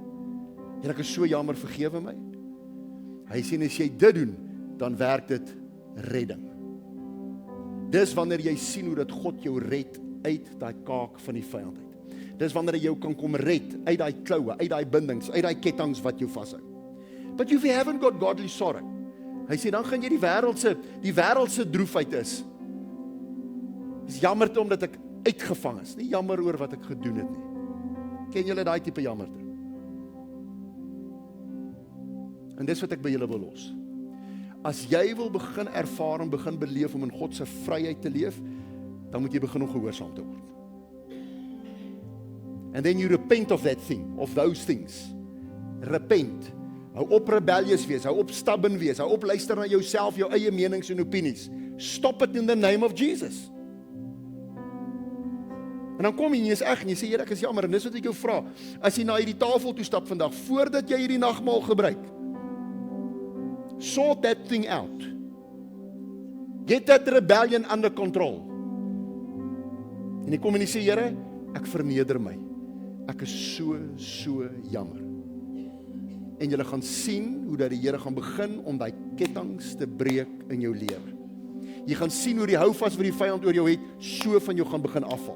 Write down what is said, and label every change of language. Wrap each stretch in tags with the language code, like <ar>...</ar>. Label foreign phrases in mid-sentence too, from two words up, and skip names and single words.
<af>Here, ek is so jammer, vergewe my. Hy sê as jy dit doen, dan werk dit redding. Dis wanneer jy sien hoe dat God jou red uit daai kaak van die vyand uit. Dis wanneer hy jou kan kom red uit daai kloue, uit daai bindings, uit daai kettinge wat jou vashou.</af> <en>But if you haven't got godly sorrow,</en> <af>hy sê dan gaan jy die wêreldse droefheid is jammerte omdat ek uitgevang is, nie jammer oor wat ek gedoen het nie. Ken julle daai tipe jammerte? En dis wat ek by julle wil los. As jy wil begin ervaar en begin beleef om in God se vryheid te leef, dan moet jy begin om gehoorsaam te word.</af> <en>And then you repent of that thing, of those things. Repent.</en> <af>Hou op rebellious wees, hou op stubborn wees, hou op luister na jouself, jou eie menings en opinies.</af> <en>Stop it in the name of Jesus.</en> <af>En dan kom jy en jy is reg en jy sê, Here, ek is jammer, en dis wat ek jou vra. As jy na hierdie tafel toe stap vandag, voordat jy hierdie nagmaal gebruik,</af> <en>sort that thing out. Get that rebellion under control.</en> <af>En jy kom en jy sê, Here, ek verneder my. Ek is so jammer. En jy gaan sien hoe dat die Here gaan begin om daai kettinge te breek in jou lewe. Jy gaan sien hoe die houvas wat die vyand oor jou het, so van jou gaan begin afval.</af>